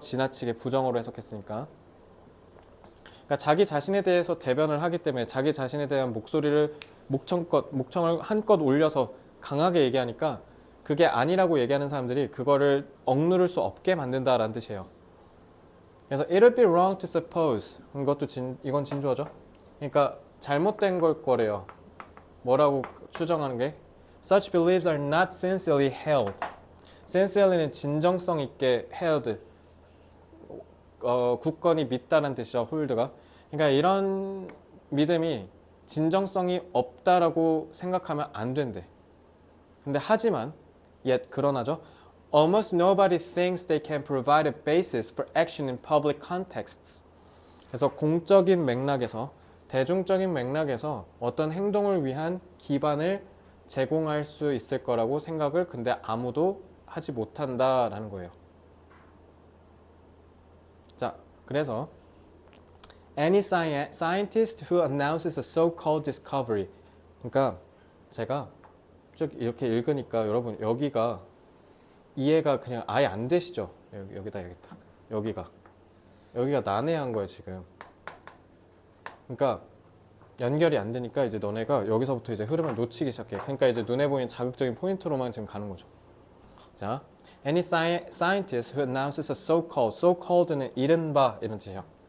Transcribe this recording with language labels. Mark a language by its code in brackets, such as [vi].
[ko] 지나치게 부정어로 해석했으니까. 그러니까 자기 자신에 대해서 대변을 하기 때문에 자기 자신에 대한 목청을 한껏 올려서 강하게 얘기하니까 그게 아니라고 얘기하는 사람들이 그거를 억누를 수 없게 만든다라는 뜻이에요. [en] 그래서 it would be wrong to suppose. [ko] 이건 진주어죠. 그러니까 잘못된 걸 거래요. 뭐라고 추정하는 게 [en] Such beliefs are not sincerely held. [ko] sincerely는 진정성 있게 held. 굳건히 믿다라는 뜻이죠. hold가. 그러니까 이런 믿음이 진정성이 없다라고 생각하면 안 된대. 근데 하지만 yet 그러나죠. [en] Almost nobody thinks they can provide a basis for action in public contexts. [ko] 그래서 공적인 맥락에서 대중적인 맥락에서 어떤 행동을 위한 기반을 제공할 수 있을 거라고 생각을 근데 아무도 하지 못한다라는 거예요. 자, 그래서 [en] any scientist who announces a so-called discovery. [ko] 그러니까 제가 쭉 이렇게 읽으니까 여러분 여기가 이해가 그냥 아예 안 되시죠? 여기다 여기가 난해한 거예요 지금. 그러니까 연결이 안 되니까 이제 너네가 여기서부터 이제 흐름을 놓치기 시작해. 그러니까 이제 눈에 보이는 자극적인 포인트로만 지금 가는 거죠. [en] 자, any scientist who announces a so-called는 [ko] 이른바 이런 뜻이에요.